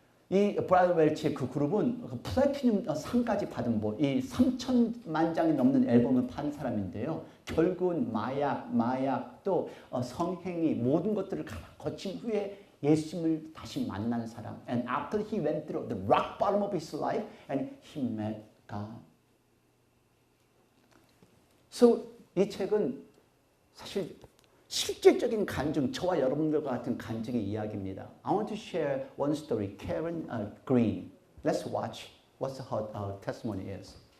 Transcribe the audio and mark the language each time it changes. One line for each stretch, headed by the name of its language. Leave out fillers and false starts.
Korean: 이 브라이언 웰치의 그 그룹은 플래티넘 상까지 받은 이 3천만 장이 넘는 앨범을 판 사람인데요. 결국은 마약 또 성행위 모든 것들을 거친 후에 예수님을 다시 만난 사람.
English: And after he went through the rock bottom of his life and he met God.
Korean: So 이 책은 사실 실제적인 간증, 저와 여러분들과 같은 간증의 이야기입니다.
English: I want to share one story. Karen Green. Let's watch what her testimony is.